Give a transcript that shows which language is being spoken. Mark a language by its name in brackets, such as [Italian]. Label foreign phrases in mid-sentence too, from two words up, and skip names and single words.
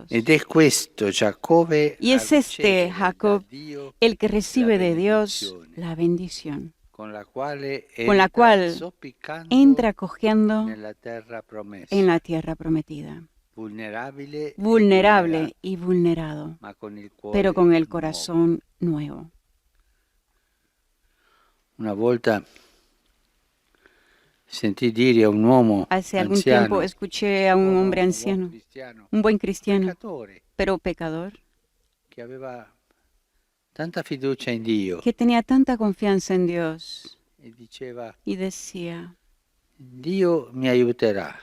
[Spanish] Y es este Jacob el que recibe de Dios la bendición, con la cual entra cojeando en la tierra prometida, vulnerable y vulnerado, pero con el corazón nuevo. [Italian] Una volta sentí dire a un uomo [Spanish] Hace algún tiempo escuché a un hombre anciano, un buen cristiano, pero pecador, que tenía tanta confianza en Dios y decía: Dios me ayudará,